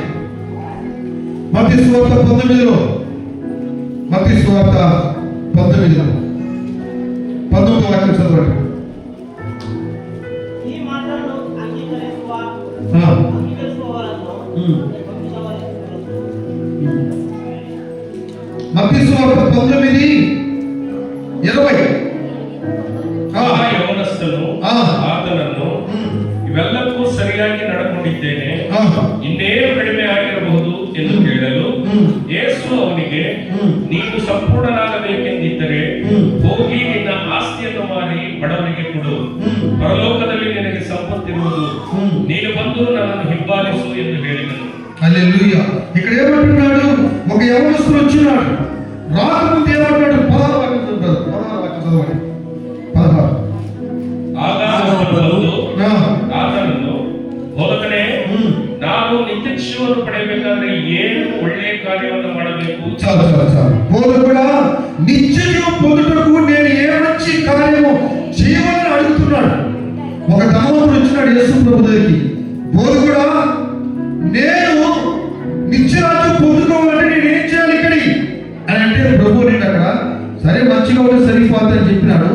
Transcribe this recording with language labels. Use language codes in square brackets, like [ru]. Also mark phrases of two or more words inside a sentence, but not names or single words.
[te] మత్తయి సువార్త 19లో 19 వాక్యం చదవండి. ఈ మాటలను అంగీకరించుకోవాలను మత్తయి సువార్త 19:20 [kn] ಯೌವನಸ್ಥನು ಆತನನ್ನು ಇವೆಲ್ಲಕ್ಕೂ ಸರಿಯಾಗಿ ನಡ್ಕೊಂಡಿದ್ದೇನೆ, ಇನ್ನೇನು ಕಡಿಮೆ ಆಗಿರಬಹುದು ಎಂದು ಕೇಳಲು ಯೇಸು ಅವನಿಗೆ, ನೀನು ಸಂಪೂರ್ಣನಾಗಬೇಕೆಂದಿದ್ದರೆ ಹೋಗಿ ನಿನ್ನ ಆಸ್ತಿಯನ್ನು ಮಾರಿ ಬಡವರಿಗೆ ಕೊಡು, ಪರಲೋಕದಲ್ಲಿ ನಿನಗೆ ಸಂಪತ್ತಿರುವುದು, ನೀನು ಬಂದು ನನ್ನನ್ನು ಹಿಂಬಾಲಿಸು ಎಂದು ಹೇಳಿದನು. [te] హల్లెలూయా. ఇక్కడ ఏమంటున్నాడు? ఒక యవనస్తుడు వచ్చినాడు. రాకముందు ఏమంటాడు? 16 వాక్యం చదవండి. 16. [kn] ಆತನನ್ನು, ಬೋಧಕನೇ, ನಾನು ನಿತ್ಯ ಜೀವವನ್ನು ಪಡೆಯಬೇಕಾದ್ರೆ ಏನು ಒಳ್ಳೆಯ ಕಾರ್ಯವನ್ನು ಮಾಡಬೇಕು? [te] చాలు. బోధకుడా, నిత్య జీవం పొందుటకు నేను ఏ మంచి కార్యము జీవాన్ని అడుగుతున్నాడు. ఒక ధనవంతుడు వచ్చినాడు యేసు ప్రభు దగ్గరికి. బోధకుడా, నేను నిత్యరాజ్యం పొందుకోవాలంటే నేను ఏం చేయాలి ఇక్కడికి అని అంటే, ప్రభు నేను అక్కడ సరే మంచిగా ఉంటే సరిపోతుంది అని చెప్పినాడు.